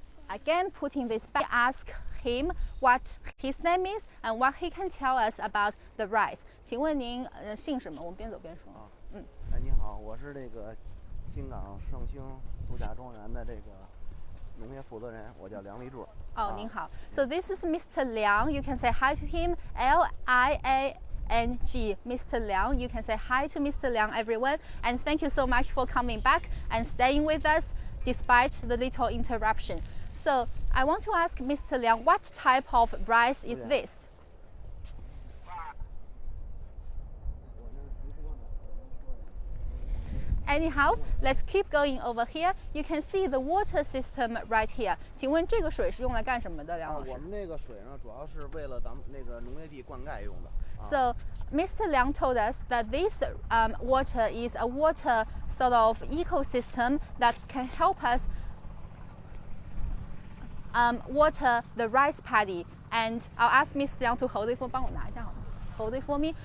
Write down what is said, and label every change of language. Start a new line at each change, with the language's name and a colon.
English: Again, putting this back, ask him what his name is and what he can tell us about the rice.
Chinese: 请问您姓什么？我们边走边说。你好，我是这个金港盛兴度假庄园的这个农业负责人，我叫梁立柱。您好。
English: So this is Mr. Liang. You can say hi to him. Liang. Mr. Liang. You can say hi to Mr. Liang, everyone. And thank you so much for coming back and staying with us despite the little interruption. So I want to ask Mr. Liang, what type of rice is this? Anyhow, let's keep going over here. You can see the water system right here.
Chinese: 请问这个水是用来干什么的，梁老师？我们那个水呢，主要是为了咱们那个农业地灌溉用的。
English: So Mr. Liang told us that this water is a water sort of ecosystem that can help us water the rice paddy. And I'll ask Mr. Liang to hold it for
Chinese: 帮我拿一下好吗？
English: Hold it for me.